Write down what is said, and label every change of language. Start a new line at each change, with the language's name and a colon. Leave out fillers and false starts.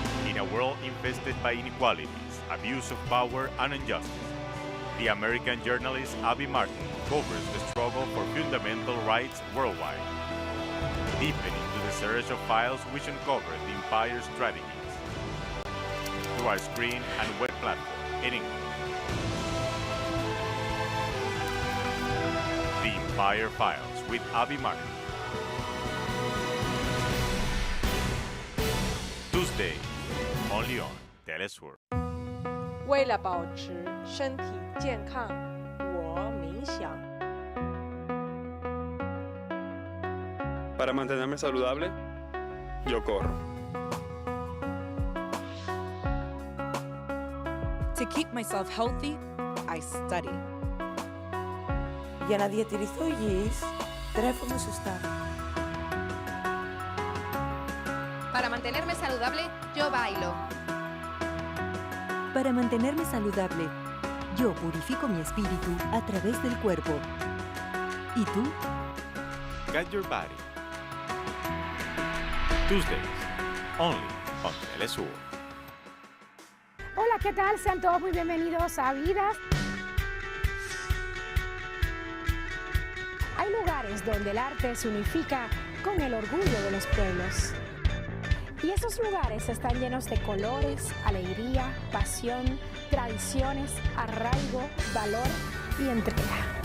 English: In a world infested by inequalities, abuse of power, and injustice, the American journalist Abby Martin covers the struggle for fundamental rights worldwide, deepening into the search of files which uncover the empire's strategies through our screen and web platform in English. The Empire Files with Abby Martin. Tuesday, only on TeleSUR.
Chinese: 为了保持身体健康，我冥想。
Spanish: Para mantenerme saludable, yo corro.
English: To keep myself healthy, I study.
Greek: Για να διατηρηθώ υγιής, τρέφομαι σωστά.
Spanish: Para mantenerme saludable, yo bailo. Para mantenerme saludable, yo purifico mi espíritu a través del cuerpo. ¿Y tú?
English: Get your body. Tuesdays, only on TeleSUR.
Spanish: Hola, ¿qué tal? Sean todos muy bienvenidos a Vidas. Hay lugares donde el arte se unifica con el orgullo de los pueblos. Y esos lugares están llenos de colores, alegría, pasión, tradiciones, arraigo, valor y entrega.